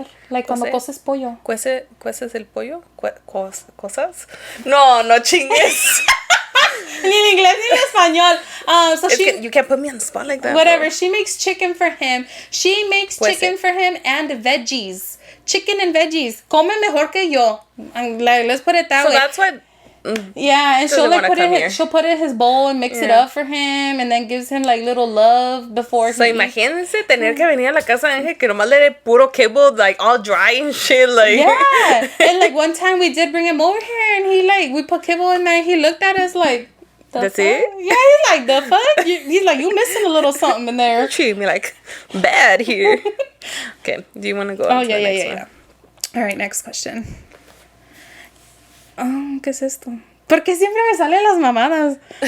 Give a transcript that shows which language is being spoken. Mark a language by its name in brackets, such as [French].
[Spanish] Like cuando coces pollo. ¿Cueces el pollo? ¿Cosas? No chingues. Ni en inglés ni en español. [English] You can't put me on the spot like that. Whatever. Bro. She makes chicken for him. She makes chicken for him and veggies. Chicken and veggies. [Spanish] Come mejor que yo. [English] Like, let's put it that way. So that's why... Yeah, and she'll put it in his bowl and mix it up for him and then gives him like little love before he eats. [Spanish] Imagínense tener que venir a la casa de Ángel que nomás le dé puro kibble, [English] like all dry and shit, like. Yeah, and like one time we did bring him over here and he like, we put kibble in there, he looked at us like, that's it? Yeah, he's like, the fuck? He's like, you missing a little something in there. Treat me like bad here. Okay, do you want to go on to the next one? All right, next question. [Spanish] ¿Qué es esto? ¿Por qué siempre me salen las mamadas?